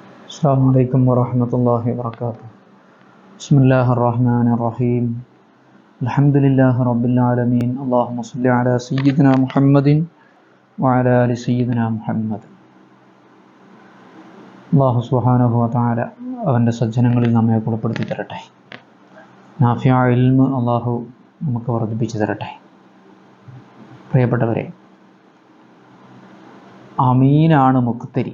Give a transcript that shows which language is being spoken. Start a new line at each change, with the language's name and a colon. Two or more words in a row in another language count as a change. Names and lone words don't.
Arabic: السلام عليكم ورحمة الله وبركاته. بسم الله الرحمن الرحيم. الحمد لله رب العالمين. اللهم صل على سيدنا محمد وعلى آل سيدنا محمد.
Malayalam: അല്ലാഹു
Arabic: سبحانه وتعالى
Malayalam: അവൻ്റെ സജ്ജനങ്ങളിൽ നമ്മെ ഉൾപ്പെടുത്തി തരട്ടെ. നാഫിയായ ഇൽമ് അല്ലാഹു നമുക്ക് വർദ്ധിപ്പിച്ചു തരട്ടെ. പ്രിയപ്പെട്ടവരെ, അമീനാണ് മുഖ്തരി.